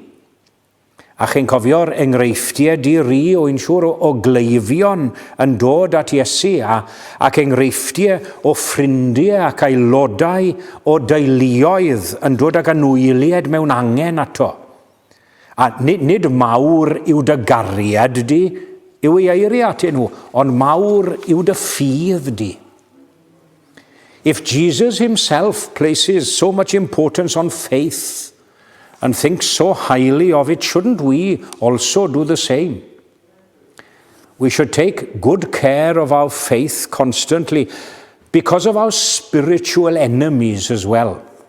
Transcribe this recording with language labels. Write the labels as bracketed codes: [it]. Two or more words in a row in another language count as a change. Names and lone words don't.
[cy] A chi'n cofio'r enghreifftiau di-ri o un siŵr o gleifion yn dod at Iesu ac enghreifftiau o ffrindiau ac aelodau o deuluoedd yn dod ag anwyliad mewn angen ato. A nid mawr yw dy gariad di, yw ei eiriau atyn nhw, ond mawr yw dy ffydd di. [en] If Jesus himself places so much importance on faith and thinks so highly of it, shouldn't we also do the same? We should take good care of our faith constantly because of our spiritual enemies as well.